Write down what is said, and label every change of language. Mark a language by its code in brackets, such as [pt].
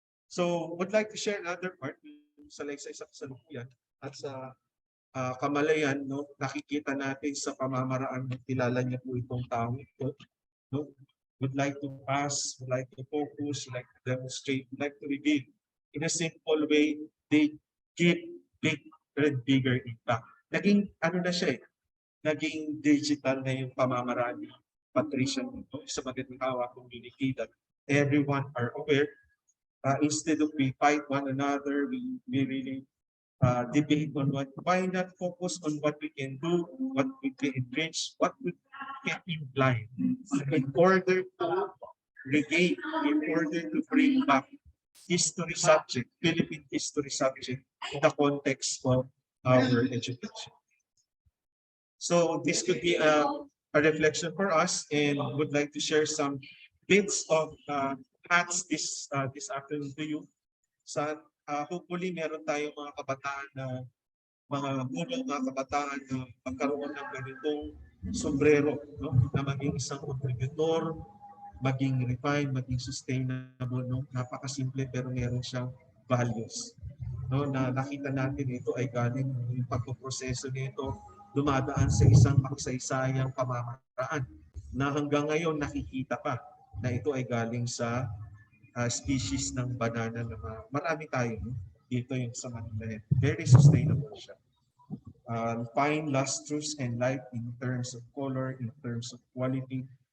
[tl] So, [en] would like to share another part [tl] sa Laysay sa kasalukuyan at sa kamalayan, no, nakikita natin sa pamamaraan ng kilala niya po itong taong ito. No? [en] Would like to pass, would like to focus, would like to demonstrate, would like to reveal. In a simple way, they give big and bigger impact. [tl] Naging ano na siya eh, naging digital na yung pamamaraan ni Patricia nito sa Magandang community [en] that everyone are aware. Instead of we fight one another, we really debate on why not focus on what we can do, what we can enrich, what we can imply in order to regain, in order to bring back history subject, Philippine history subject in the context of our education. So this could be a reflection for us, and would like to share some bits of hats this afternoon to you. [tl] Sa hopefully meron tayong mga kabataan na mga kabataan na magkaroon ng ganitong sombrero, no? Na maging isang contributor, maging refined, maging sustainable, no? Napakasimple pero meron siyang values. No, na nakita natin ito ay galing yung pagpoproseso nito dumadaan sa isang makasaysayang pamamaraan na hanggang ngayon nakikita pa na ito ay galing sa species ng banana na marami tayo, no? Dito yung sa Manila. [en] Very sustainable [tl] siya. [en] Fine, lustrous, and light in terms of color, in terms of quality.